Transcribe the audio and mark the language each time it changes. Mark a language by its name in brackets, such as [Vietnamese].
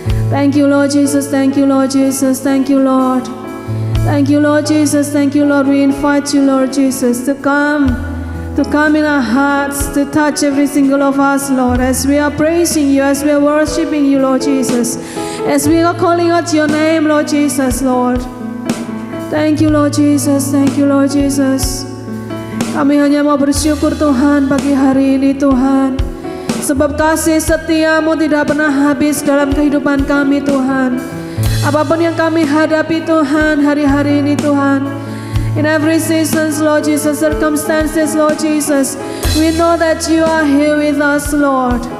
[English] Thank you, Lord Jesus. Thank you, Lord Jesus. Thank you, Lord. Thank you, Lord Jesus. Thank you, Lord. We invite you, Lord Jesus, to come in our hearts, to touch every single of us, Lord, as we are praising you, as we are worshiping you, Lord Jesus, as we are calling out your name, Lord Jesus, Lord. Thank you, Lord Jesus. Thank you, Lord Jesus. [Indonesian] Kami hanya mau bersyukur, Tuhan, pagi hari ini, Tuhan, sebab kasih setiamu tidak pernah habis dalam kehidupan kami, Tuhan. Apapun yang kami hadapi, Tuhan, hari-hari ini, Tuhan, [English] in every season, Lord Jesus, circumstances, Lord Jesus, we know that you are here with us, Lord.